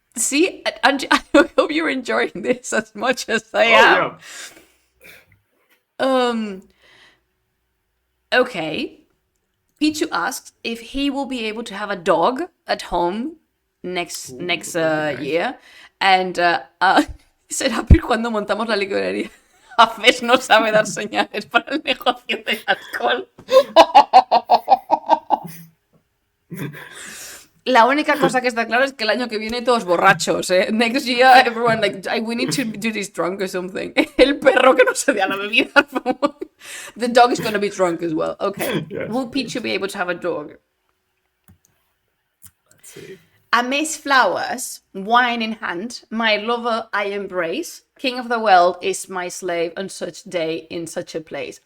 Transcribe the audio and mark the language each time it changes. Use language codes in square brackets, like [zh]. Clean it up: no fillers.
[en] See, I hope you're enjoying this as much as I am. Yeah. Okay. Pichu asks if he will be able to have a dog at home next year. [es] And será cuando montamos la licorería. A veces no sabe dar señales para el negocio del alcohol. La única cosa que está claro es que el año que viene todos borrachos, ¿eh? [en] Next year, everyone we need to do this drunk or something. [es] El perro que no se dé a la bebida. [en] The dog is going to be drunk as well. Okay. Yes. Will Pichu be able to have a dog? Let's see. Amidst flowers, wine in hand, my lover I embrace. King of the world is my slave on such day in such a place.